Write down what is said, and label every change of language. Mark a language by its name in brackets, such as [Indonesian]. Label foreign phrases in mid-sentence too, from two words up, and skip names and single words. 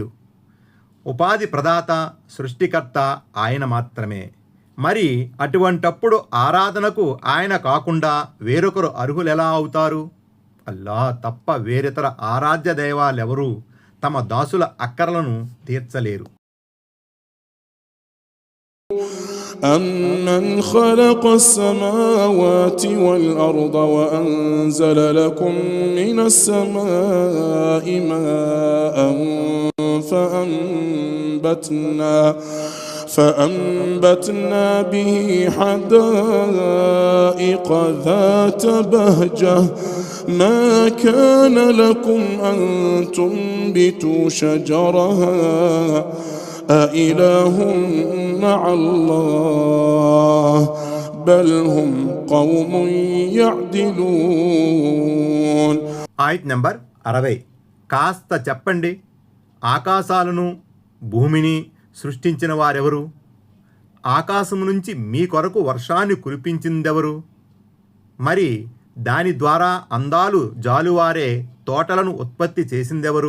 [Telugu] ఉపాధి ప్రదాత, సృష్టికర్త ఆయన మాత్రమే. మరి అటువంటప్పుడు ఆరాధనకు ఆయన కాకుండా వేరొకరు అర్హులెలా అవుతారు? అల్లాహ్ తప్ప వేరితర ఆరాధ్య దైవాలెవరూ తమ దాసుల అక్కరలను తీర్చలేరు. [Arabic] أَمَّنْ خَلَقَ السَّمَاوَاتِ وَالْأَرْضَ وَأَنزَلَ لَكُم مِّنَ السَّمَاءِ مَاءً فأنبتنا به حدائق ذات بهجة ما كان لكم أن تنبتوا شجرها أإله مع الله بل هم قوم يعدلون. [Telugu] ఆయత్ నంబర్ 60. కాస్త చెప్పండి, ఆకాశాలను భూమిని సృష్టించిన వారెవరు? ఆకాశము నుంచి మీ కొరకు వర్షాన్ని కురిపించిందెవరు? మరి దాని ద్వారా అందాలు జాలువారే తోటలను ఉత్పత్తి చేసిందెవరు?